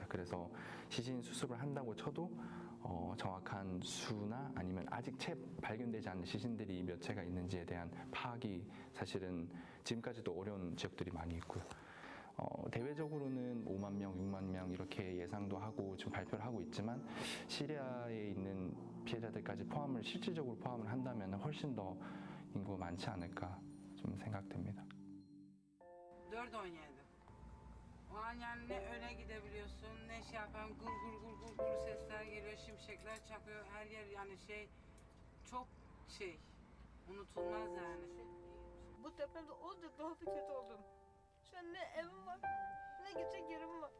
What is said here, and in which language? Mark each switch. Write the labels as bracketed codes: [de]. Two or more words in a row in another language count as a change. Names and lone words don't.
[ko] 그래서 시신 수습을 한다고 쳐도 정확한 수나 아니면 아직 채 발견되지 않은 시신들이 몇 채가 있는지에 대한 파악이 사실은 지금까지도 어려운 지역들이 많이 있고요. 대외적으로는 5만 명, 6만 명 이렇게 예상도 하고 지금 발표를 하고 있지만 시리아에 있는 피해자들까지 실질적으로 포함을 한다면 훨씬 더 인구가 많지 않을까 좀 생각됩니다. 4-17. [tr] O an yani ne öne gidebiliyorsun ne şey yapan gur gur gur gur gur sesler geliyor, şimşekler çakıyor, her yer yani çok unutulmaz yani. Bu depremde olacak daha da kötü oldum. Şu an ne evim var, ne gidecek yerim var.